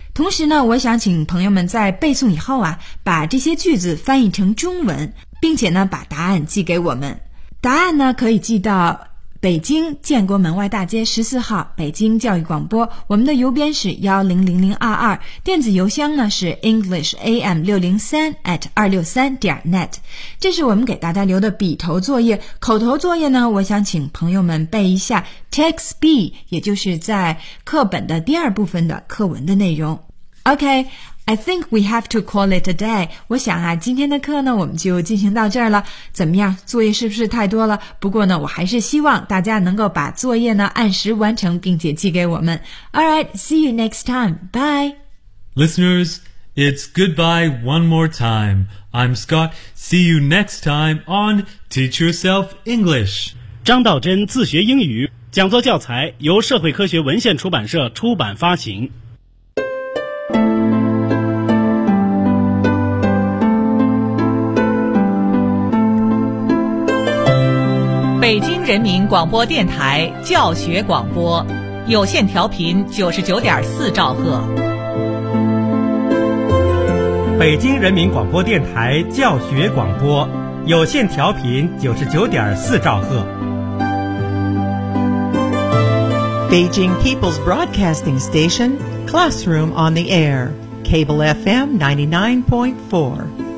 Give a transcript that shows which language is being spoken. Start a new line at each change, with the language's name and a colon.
Chinese: 同时呢我想请朋友们在背诵以后啊把这些句子翻译成中文，并且呢把答案寄给我们，答案呢可以寄到北京建国门外大街14号北京教育广播，我们的邮编是100022，电子邮箱呢是 englisham603@263.net。这是我们给大家留的笔头作业，口头作业呢我想请朋友们背一下 text B， 也就是在课本的第二部分的课文的内容。
English: OK, I think we have to call it a day。
Chinese: 我想啊今天的课呢我们就进行到这儿了，怎么样，作业是不是太多了？不过呢我还是希望大家能够把作业呢按时完成并且寄给我们。
English: Alright, see you next time, bye. Listeners, it's goodbye one more time. I'm Scott, see you next time on Teach Yourself English.
Chinese: 张道真自学英语讲座教材由社会科学文献出版社出版发行。北京人民广播电台教学广播，有线调频99.4兆赫。北京人民广播电台教学广播，有线调频99.4兆赫。
English: Beijing People's Broadcasting Station, Classroom on the Air, Cable FM 99.4.